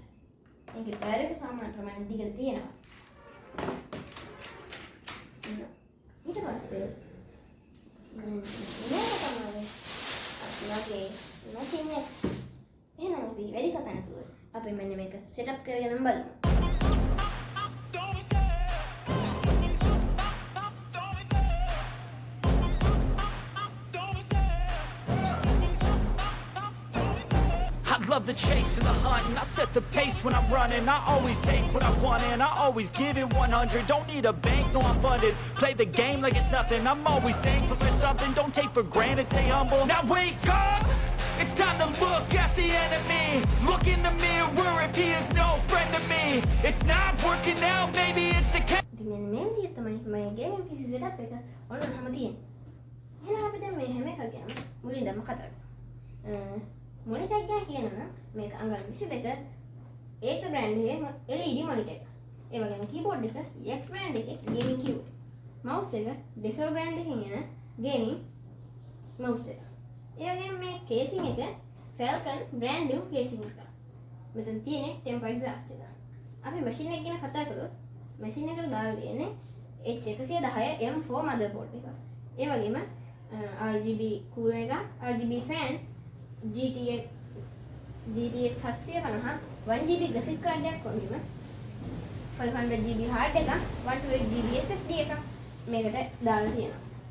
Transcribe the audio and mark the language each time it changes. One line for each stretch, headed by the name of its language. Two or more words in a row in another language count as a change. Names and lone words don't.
Sinhala: ඒකේ ටයර් එක සාමාන්‍ය ප්‍රමාණය දිගට තියෙනවා. ඊට පස්සේ මේක තමයි අපේ මැෂින් එක. එහෙනම් අපි වැඩි කතා නැතුව අපි මෙන්න මේක setup කරගෙන බලමු.
English: Love the chase and the hunt, and I set the pace when I'm running. I always take what I want and I always give it 100. Don't need a bank, no I'm funded. Play the game like it's nothing. I'm always thankful for something. Don't take for granted, stay humble. Now wake up, it's time to look at the enemy. Look in the mirror if he is no friend to me. It's not working out, maybe it's the case.
Sinhala: ඉතින් මේ විදිහට තමයි මම
English: gaming PC setup
Sinhala: එක ඔන්න හැම තියෙන්නේ. එහෙනම් අපි දැන් මේ හැම එකක් ගැන මුලින්දම කතා කරමු. monitor එක කියනවා මේක අඟල් 22 Acer brand එකේ
English: LED monitor
Sinhala: එක. ඒ වගේම keyboard එක Yax brand එකේ
English: gaming keyboard.
Sinhala: mouse එක Deso brand එකෙන් එන
English: gaming mouse
Sinhala: එක. ඒ වගේම මේ casing එක Falcon
English: brand new casing
Sinhala: එක. මෙතන තියෙන්නේ
English: tempered glass
Sinhala: එක. අපි machine එක ගැන කතා කළොත් machine එකට දාලා තියෙන්නේ H110 M4 motherboard එක. ඒ වගේම
English: RGB cooler
Sinhala: එක,
English: RGB fan GTX 750 1GB graphic card
Sinhala: එකක් වගේම
English: 500GB hard
Sinhala: එක
English: 128GB SSD
Sinhala: එක මේකට දාලා තියෙනවා.